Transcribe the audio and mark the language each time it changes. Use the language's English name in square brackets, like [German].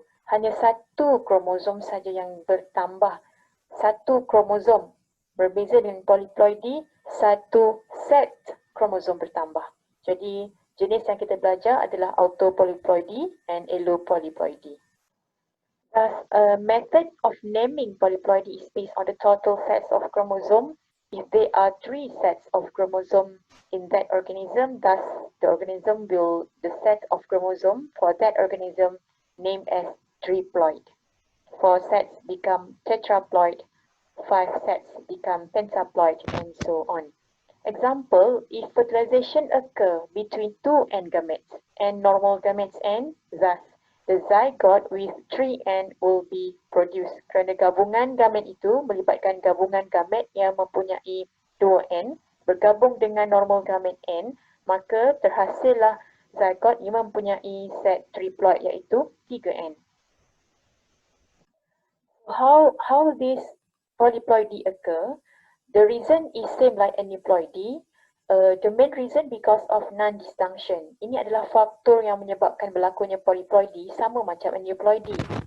[Malay] Hanya satu kromosom saja yang bertambah. Satu kromosom. Berbeza dengan polyploidy, satu set kromosom bertambah. Jadi, jenis yang kita belajar adalah autopolyploidy and allopopypoidy. [English] Thus, a method of naming polyploidy is based on the total sets of chromosome. If there are 3 sets of chromosome in that organism, thus the organism will, the set of chromosome for that organism named as triploid. 4 sets become tetraploid, 5 sets become pentaploid, and so on. Example, if fertilization occur between 2n gametes and normal gametes n, thus the zygote with 3n will be produced. [Malay] Kerana gabungan gamet itu melibatkan gabungan gamet yang mempunyai 2n bergabung dengan normal gamet n, maka terhasillah zygote yang mempunyai set triploid iaitu 3n. [English] How this polyploidy occur? The reason is same like aneuploidy. The main reason because of non-disjunction. [Malay] Ini adalah faktor yang menyebabkan berlakunya polyploidy sama macam aneuploidy.